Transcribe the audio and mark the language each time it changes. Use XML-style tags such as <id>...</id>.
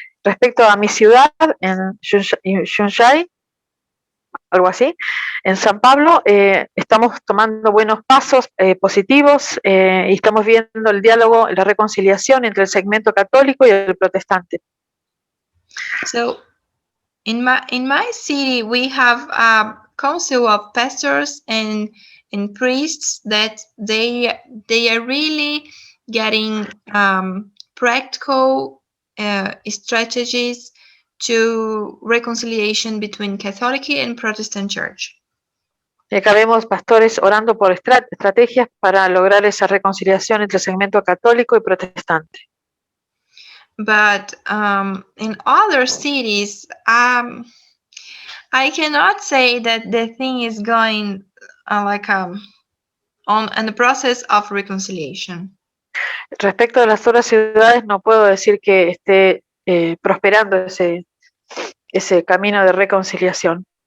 <es>Respecto a mi ciudad, en Jundiaí, algo así, en San Pablo, estamos tomando buenos pasos positivos y estamos viendo el diálogo, la reconciliación entre el segmento católico y el protestante.</es> <en>So, in my city, we have a council of pastors and priests that they are really getting practical strategies to reconciliation between Catholic and Protestant Church.</en> <es>Y acá vemos pastores orando por estrategias para lograr esa reconciliación entre el segmento católico y protestante.</es> <en>But in other cities, I cannot say that the thing is going on the process of reconciliation.</en> <es>Respecto a las otras ciudades, no puedo decir que esté prosperando ese camino de reconciliación.</es>